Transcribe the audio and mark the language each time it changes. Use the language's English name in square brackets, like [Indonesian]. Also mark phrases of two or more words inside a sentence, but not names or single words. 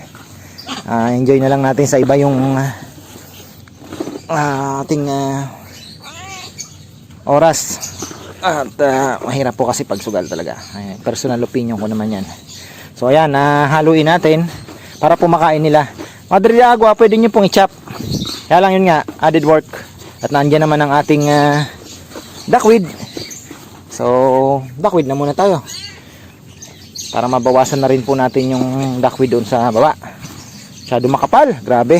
[Filipino] Enjoy na lang natin sa iba yung ating oras. At mahirap po kasi pag sugal talaga. [English] Personal opinion [Filipino] ko naman yan. So ayan, haluin natin para po makain nila. Madre de Agua, pwede nyo pong i-chop. Kaya lang yun nga, [English] added work. [Filipino] At nandiyan naman ang ating duckweed. So, duckweed na muna tayo. Para mabawasan na rin po natin yung duckweed doon sa baba. Masyado makapal, grabe.